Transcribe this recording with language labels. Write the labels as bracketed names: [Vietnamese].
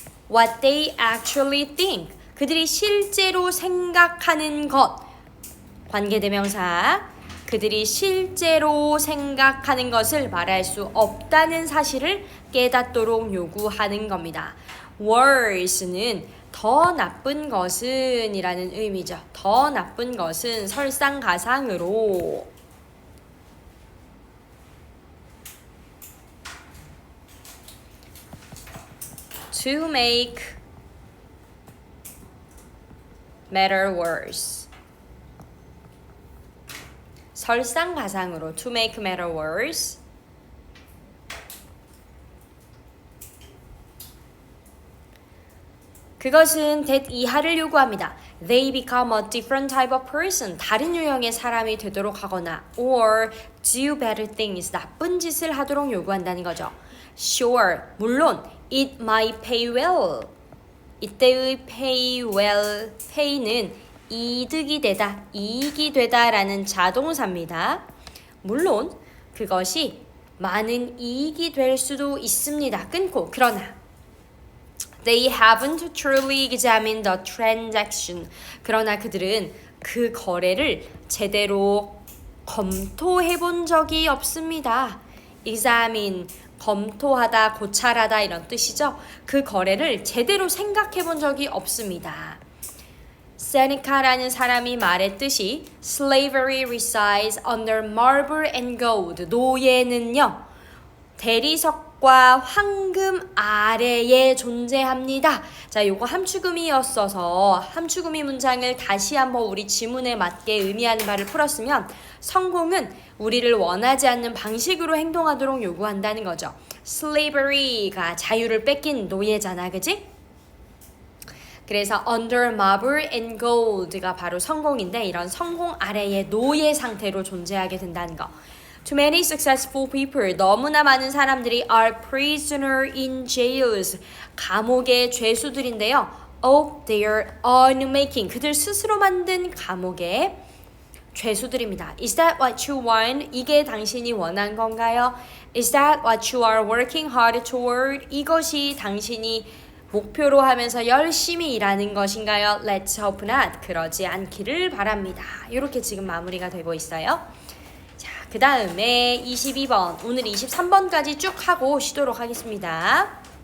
[English] What they actually think [Korean] 그들이 실제로 생각하는 것 관계대명사 그들이 실제로 생각하는 것을 말할 수 없다는 사실을 깨닫도록 요구하는 겁니다. Worse는 더 나쁜 것은 이라는 의미죠. 더 나쁜 것은 설상가상으로 [English] to make matter worse [Korean] 설상가상으로 to make matter worse 그것은 that 이하를 요구합니다. [English] They become a different type of person. [Korean] 다른 유형의 사람이 되도록 하거나 [English] or do better things. [Korean] 나쁜 짓을 하도록 요구한다는 거죠. [English] Sure, [Korean] 물론 [English] it might pay well. [Korean] 이때의 pay well, pay는 이득이 되다, 이익이 되다라는 자동사입니다. 물론 그것이 많은 이익이 될 수도 있습니다. 끊고 그러나 [English] They haven't truly examined the transaction. [Korean] 그러나 그들은 그 거래를 제대로 검토해 본 적이 없습니다. examine, 검토하다, 고찰하다 이런 뜻이죠. 그 거래를 제대로 생각해 본 적이 없습니다. 세네카라는 사람이 말했듯이 [English] slavery resides under marble and gold. [Korean] 노예는요. 대리석과 황금 아래에 존재합니다. 자, 요거 함축음이었어서 함축음이 문장을 다시 한번 우리 지문에 맞게 의미하는 바를 풀었으면 성공은 우리를 원하지 않는 방식으로 행동하도록 요구한다는 거죠. slavery가 자유를 뺏긴 노예잖아, 그지? 그래서 [English] under marble and gold [Korean] 가 바로 성공인데 이런 성공 아래의 노예 상태로 존재하게 된다는 거. [English] Too many successful people, [Korean] 너무나 많은 사람들이 [English] are prisoner in jails, [Korean] 감옥의 죄수들인데요. [English] Of their own making, [Korean] 그들 스스로 만든 감옥의 죄수들입니다. [English] Is that what you want? [Korean] 이게 당신이 원한 건가요? [English] Is that what you are working hard toward? [Korean] 이것이 당신이 목표로 하면서 열심히 일하는 것인가요? Let's hope not. 그러지 않기를 바랍니다. 이렇게 지금 마무리가 되고 있어요. 그 다음에 22번, 오늘 23번까지 쭉 하고 쉬도록 하겠습니다.